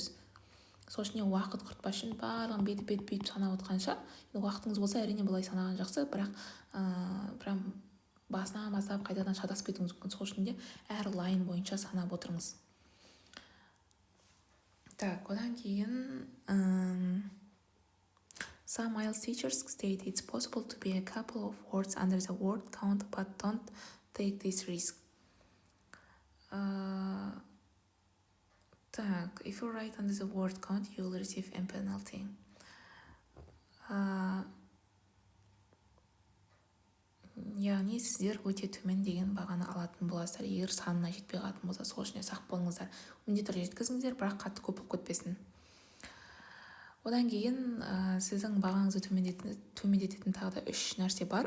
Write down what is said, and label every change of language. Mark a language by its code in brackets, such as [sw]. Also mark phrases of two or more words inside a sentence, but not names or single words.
[kk] Сол үшін уақыт құртпас үшін барлығын бет санап отқанша, уақытыңыз болса, әрине бұлай санаған жақсы, бірақ прям басынан бастап қайтадан шатасып кетуіңіз мүмкін. Сол үшін әр лайн бойынша санап отырыңыз. Так, одан кейін [en] some IELTS teachers state it's possible to be a couple of words under the word count, but don't take this risk. Так, if you write under the word count, you will receive a penalty. [kk] Яғни сіздер өте төмен деген бағаны алатын боласыздар. Егер санына жетпей қалатын болса, сол үшін сақ болыңыздар. Міндетті түрде жеткізіңіздер, бірақ қатты көп болып кетпесін. Одан кейін сіздің бағаңызды төмендететін тағы да 3 нәрсе бар.